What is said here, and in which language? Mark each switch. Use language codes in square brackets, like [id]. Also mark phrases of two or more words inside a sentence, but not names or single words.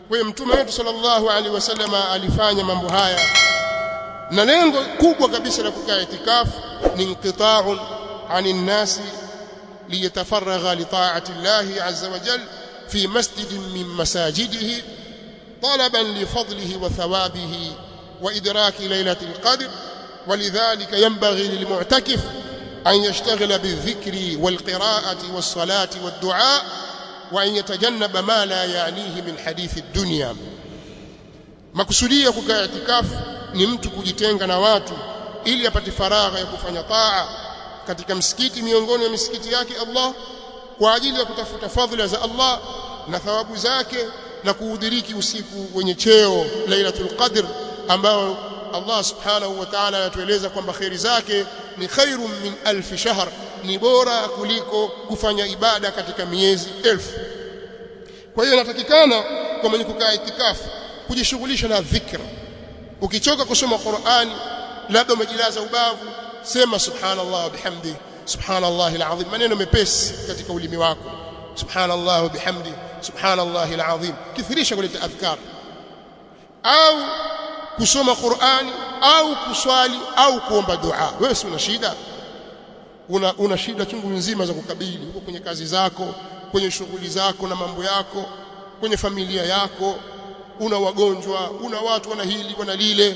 [sw] Kwa hiyo mtume wetu [ar] صلى الله عليه وسلم [sw] alifanya mambo haya, na lengo kubwa kabisa la kukaa itikafu ni [ar] انقطاع عن الناس ليتفرغ لطاعة الله عز وجل في مسجد من مساجده طلبا لفضله وثوابه وإدراك ليلة القدر. ولذلك ينبغي للمعتكف أن يشتغل بالذكر والقراءة والصلاة والدعاء وأن يتجنب ما لا يعنيه من حديث الدنيا. [sw] Makusudia kukaa itikafu ni mtu kujitenga na watu ili apate faragha ya kufanya taa katika msikiti miongoni mwa misikiti yake Allah kwa ajili ya kutafuta fadhila za Allah na thawabu zake na kuudhiriki usiku wenye cheo Lailatul Qadr ambao Allah [ar] سبحانه وتعالى [sw] anatueleza kwamba khairi zake ni [ar] خير من ألف شهر, [sw] ni bora kuliko kufanya ibada katika miezi 1000. Kwa hiyo inatakikana kwa mwenye kukaa itikafu kujishughulisha na dhikra. Ukichoka kusoma Qur'ani, labda umejilaza ubavu, sema [ar] سبحان الله وبحمده سبحان الله العظيم, [sw] maneno mepesi katika ulimi wako, [ar] سبحان الله وبحمده سبحان الله العظيم, [sw] kithirisha kuleta adhkar, au kusoma Qur'ani au kuswali au kuomba dua. Wewe si una shida, una shida chungu nzima za kukabili huko kwenye kazi zako, kwenye shughuli zako na mambo yako, kwenye familia yako, una wagonjwa, una watu wana hili wana lile.